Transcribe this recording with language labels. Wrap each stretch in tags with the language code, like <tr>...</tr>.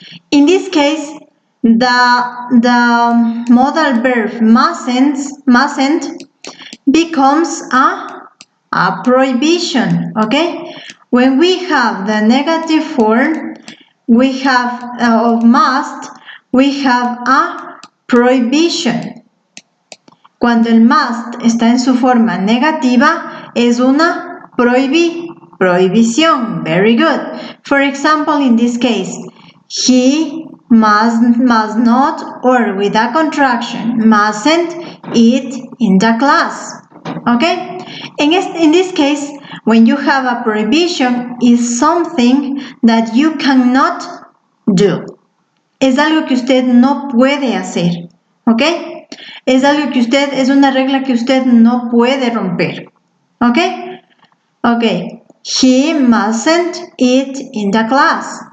<en>In this case, the modal verb mustn't becomes a prohibition, okay? When we have the negative form, we have of must, we have a prohibition.</en> <es>Cuando el must está en su forma negativa, es una prohibición.</es> <en>Very good. For example, in this case, he must not, or with a contraction, mustn't eat in the class. Okay? In this case, when you have a prohibition, is something that you cannot do.</en> <es>Es algo que usted no puede hacer. ¿Ok? Es algo que es una regla que usted no puede romper.</es> <en>¿Ok? Ok. He mustn't eat in the class.</en>